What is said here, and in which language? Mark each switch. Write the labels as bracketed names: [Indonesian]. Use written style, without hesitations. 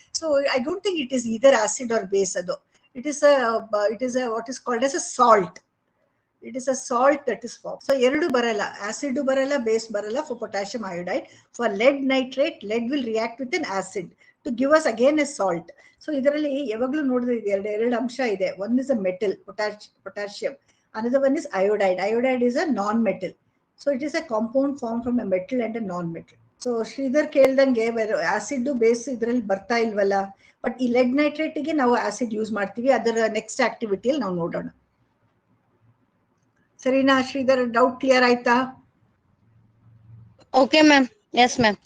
[English] So I don't think it is either acid or base. ಅದು it is a what is called as a salt. It is a salt that is formed. [Kannada] So ಎರಡು ಬರಲ್ಲ, acid ಬರಲ್ಲ, base ಬರಲ್ಲ [English] for potassium iodide. For lead nitrate, lead will react with an acid to give us again a salt. [Kannada] So ಇದರಲ್ಲಿ ಯಾವಾಗಲೂ ನೋಡಿದ್ರೆ ಎರಡು ಅಂಶ ಇದೆ. [English] One is a metal, potassium. Another one is iodide. Iodide is a non-metal. So it is a compound formed from a metal and a non-metal. [Kannada] So Sridhar ಕೇಳ್ದಂಗೆ acid base ಇದರಲ್ಲಿ ಬರ್ತಾ ಇಲ್ವಲ್ಲ, but ಈ ಲೆಡ್ ನೈಟ್ರೇಟ್ ಗೆ ನಾವು acid use ಮಾಡ್ತೀವಿ. ಅದರ next ಆಕ್ಟಿವಿಟಿಯಲ್ಲಿ ನಾವು ನೋಡೋಣ. ಸರಿನಾ ಶ್ರೀಧರ್? ಡೌಟ್ ಕ್ಲಿಯರ್ ಆಯ್ತಾ? [English] Okay ma'am. Yes ma'am.